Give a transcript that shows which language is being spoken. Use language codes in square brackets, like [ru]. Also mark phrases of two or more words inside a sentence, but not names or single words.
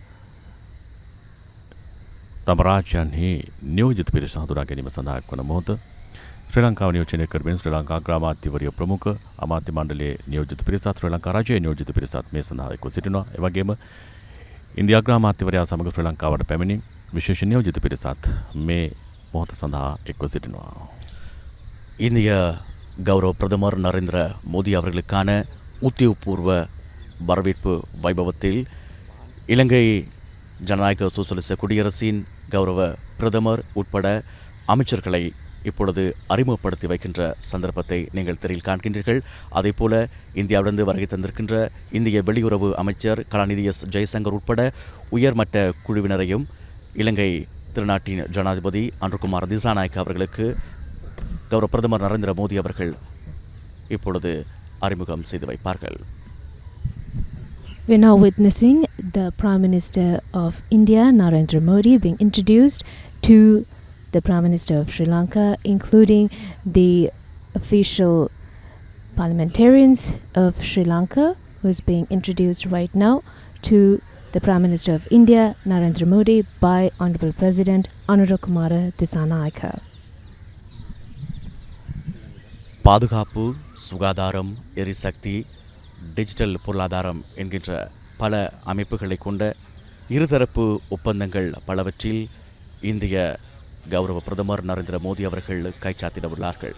[si] තම රාජ්‍යයන්හි නියෝජිත පිරිස හඳුනා ගැනීම සඳහා එක්වන මොහොත ශ්‍රී ලංකාව නියෝජනය කරමින් ශ්‍රී ලංකා අග්‍රාමාත්‍යවරිය ප්‍රමුඛ අමාත්‍ය මණ්ඩලයේ නියෝජිත පිරිසත් ශ්‍රී ලංකා රජයේ නියෝජිත පිරිසත් මේ සඳහා එක්ව සිටිනවා. ඒ වගේම ඉන්දියා අග්‍රාමාත්‍යවරයා සමග ශ්‍රී ලංකාවට පැමිණි විශේෂ නියෝජිත පිරිසත් මේ මොහොත සඳහා එක්ව සිටිනවා. [ta] இந்திய கௌரவ பிரதமர் நரேந்திர மோடி அவர்களுக்கான உத்தியோகபூர்வ வரவேற்பு வைபவத்தில் இலங்கை ஜனநாயக சோசலிச குடியரசின் கௌரவ பிரதமர் உட்பட அமைச்சர்களை இப்பொழுது அறிமுகப்படுத்தி வைக்கின்ற சந்தர்ப்பத்தை நீங்கள் திரையில் காண்கின்றீர்கள். அதேபோல இந்தியாவிலிருந்து வருகை தந்திருக்கின்ற இந்திய வெளியுறவு அமைச்சர் கலாநிதி எஸ் ஜெயசங்கர் உட்பட உயர்மட்ட குழுவினரையும் இலங்கை திருநாட்டின் ஜனாதிபதி அன்ருகுமார் திசாநாயக்க அவர்களுக்கு கௌரவ பிரதமர் நரேந்திர மோடி அவர்கள் இப்பொழுது அறிமுகம் செய்து வைப்பார்கள். [en] We are now witnessing the Prime Minister of India, Narendra Modi, being introduced to the Prime Minister of Sri Lanka, including the official parliamentarians of Sri Lanka, who is being introduced right now to the Prime Minister of India, Narendra Modi, by Honorable President Anurakkumara Dissanayaka. [ta] பாதுகாப்பு, சுகாதாரம், எரிசக்தி, டிஜிட்டல் பொருளாதாரம் என்கின்ற பல அமைப்புகளை கொண்ட இருதரப்பு ஒப்பந்தங்கள் பலவற்றில் இந்திய கௌரவ பிரதமர் நரேந்திர மோடி அவர்கள் கைச்சாத்திடவுள்ளார்கள்.